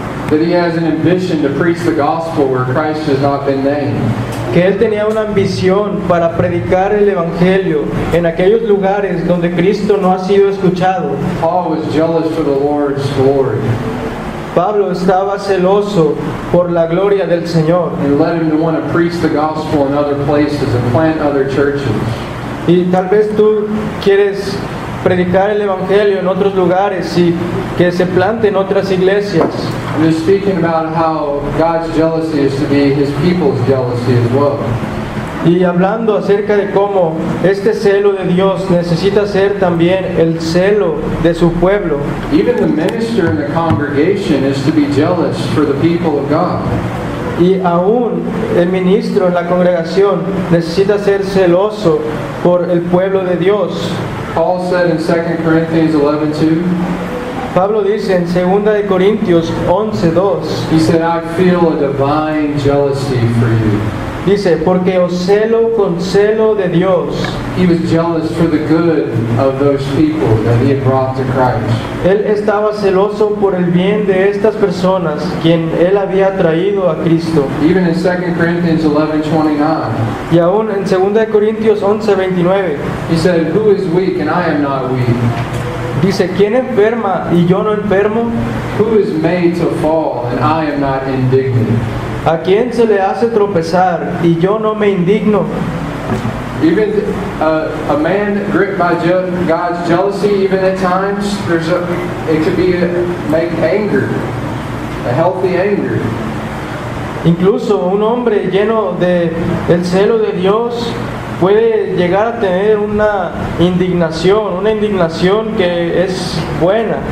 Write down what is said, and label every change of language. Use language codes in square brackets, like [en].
[en] that he has an ambition to preach the gospel where Christ has not been named? [es] que él tenía una ambición para predicar el Evangelio en aquellos lugares donde Cristo no ha sido escuchado? [en] Paul was jealous for the Lord's glory [es] Pablo estaba celoso por la gloria del Señor [en] and led him to want to preach the gospel in other places and plant other churches. [es] y tal vez tú quieres predicar el Evangelio en otros lugares y que se planten otras iglesias. [en] I'm just speaking about how God's jealousy is to be his people's jealousy as well. [es] Y hablando acerca de cómo este celo de Dios necesita ser también el celo de su pueblo. [en] Even the minister in the congregation is to be jealous for the people of God. [es] Y aún el ministro en la congregación necesita ser celoso por el pueblo de Dios. [en] Paul said in 2 Corinthians 11:2, [es] Pablo dice en 2 de Corintios 11:2, [en] he said, I feel a divine jealousy for you. [es] dice, porque os celo con celo de Dios. [en] He was jealous for the good of those people that he had brought to Christ. [es] Él estaba celoso por el bien de estas personas, quien él había traído a Cristo. [en] Even in 2 Corinthians 11:29, [es] Y aún en 2 de Corintios 11:29, [en] he said, who is weak and I am not weak? [es] dice, ¿quién enferma y yo no enfermo? [en] Who is made to fall and I am not indignant? [es] ¿A quién se le hace tropezar y yo no me indigno? [en] Even a man gripped by God's jealousy, even at times, it could be make anger, a healthy anger. [es] Incluso un hombre lleno de el celo de Dios puede llegar a tener una indignación que es buena.